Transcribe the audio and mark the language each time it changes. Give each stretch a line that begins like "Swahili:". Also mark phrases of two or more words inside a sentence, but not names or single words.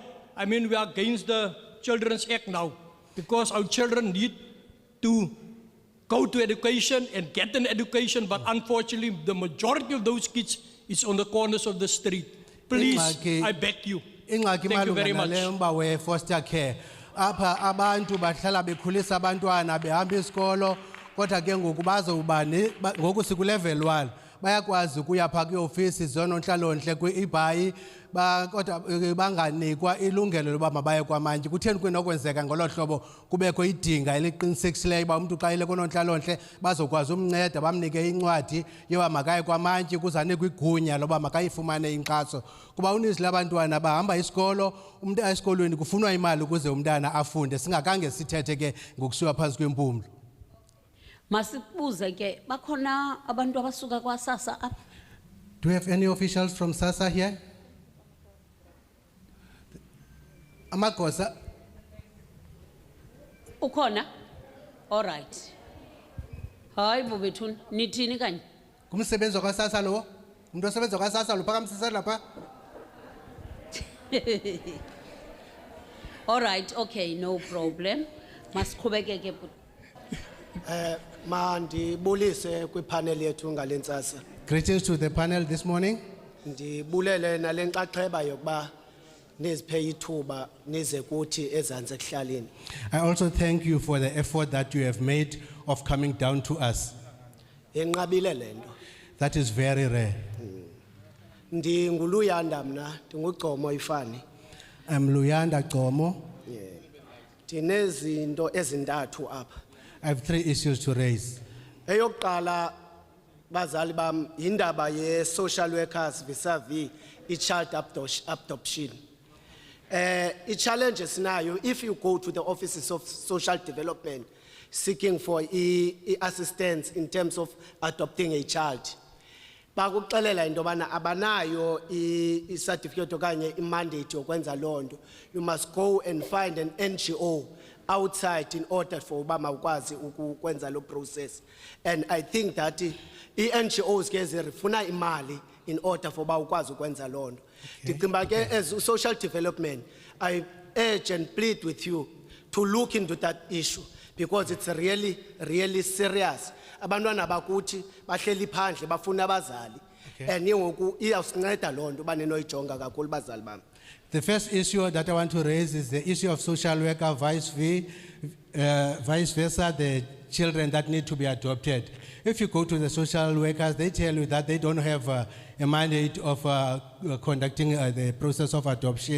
English: I mean, we are against the Children's Act now, because our children need to go to education and get an education, but unfortunately, the majority of those kids is on the corners of the street. Please, I beg you. Thank you very much. Foster care.
Xhosa: Apha abantu bahlala bekhulisa abantwana behamba isikolo kodwa ke ngoku bazobani ngoku siku level 1 bayakwazi ukuya phaa kwiofisi zononhlalonhle kwi-Ibai kodwa banganikwa ilungelo loba mabaye kwamantyi. Kutheni kwinokwenzeka ngolo hlobo kubekho idinga eliqinisekisileyo uba umntu xa ile kononhlalontle bazokwazi umnceda bamnike incwadi yoba makaye kwamantyi kuze anikwe igunya loba makayifumane inkxaso kuba uninzi labantwana bahamba isikolo umntu esikolweni kufunwa imali ukuze umntana afunde singakange sithethe ke ngokusiwa phantsi kwempumlo. Masibuze ke bakhona abantu abasuka kwaSASSA apha.
English: Do we have any officials from SASSA here?
Xhosa: Amagosa, Ukhona?
English: All right.
Xhosa: Hayi bobethuni nithini kanye? kumsebenzi kwa SASSA lo? Umuntu osebenza kwa SASSA lo phakamsisa lapha?
English: All right, okay, no problem.
Xhosa: Masiqhubekeke Mandibulise kwipanel yethu ngalentsasa.
English: Greetings to the panel this morning.
Xhosa: Ndibulele nalenxaxheba yokuba niziphe ithuba nize kuthi ezantsi ekuhlaleni.
English: I also thank you for the effort that you have made of coming down to us.
Xhosa: Enqabile lento.
English: That is very rare.
Xhosa: Ndinguluyanda mna, ndingugcomo ifani.
English: I'm Luyanda Gomo.
Xhosa: Ndinezinto ezintathu apha.
English: I have 3 issues to raise.
Xhosa: Eyokuqala bazali bam indaba ye
English: social workers vis-a-vis child adoption.
Xhosa: I-challenge esinayo
English: if you go to the offices of social development seeking for assistance in terms of adopting a child.
Xhosa: Bakuxelela into bana abanayo i-certificate okanye i-mandate yokwenza lonto.
English: You must go and find an NGO outside in order for
Xhosa: uba mawukwazi ukwenza lo process.
English: And I think that
Xhosa: i-NGOs ke zifuna imali
English: in order for
Xhosa: uba ukwazi ukwenza lonto. Ndicinga ke
English: as social development, I urge and plead with you to look into that issue because it's really serious.
Xhosa: Abantwana bakuthi bahleli phandle bafuna abazali. And ngoku iyawusinceda lonto banenoyijonga kakhulu bazali bami.
English: The first issue that I want to raise is the issue of social worker vice versa, the children that need to be adopted. If you go to the social workers, they tell you that they don't have a mandate of conducting the process of adoption.